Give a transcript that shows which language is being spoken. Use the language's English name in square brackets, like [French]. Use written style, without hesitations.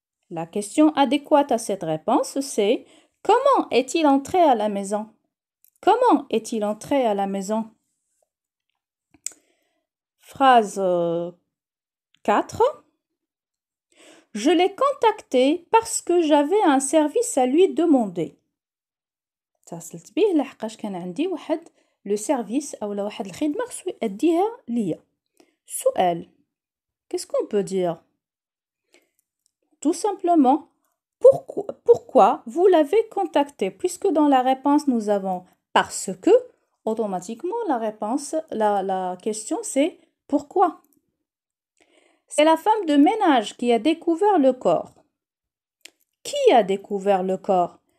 [French] La question adéquate à cette réponse, c'est « Comment est-il entré à la maison ?» Comment est-il entré à la maison? Phrase 4. Je l'ai contacté parce que j'avais un service à lui demander. [Arabic] اتصلت به لحقاش كان عندي واحد لو سيرفيس اولا واحد الخدمه خصو يأديها ليا. [French] سؤال. Qu'est-ce qu'on peut dire? Tout simplement, pourquoi vous l'avez contacté? Puisque dans la réponse nous avons parce que, automatiquement la réponse, la question c'est pourquoi? C'est la femme de ménage qui a découvert le corps. Qui a découvert le corps?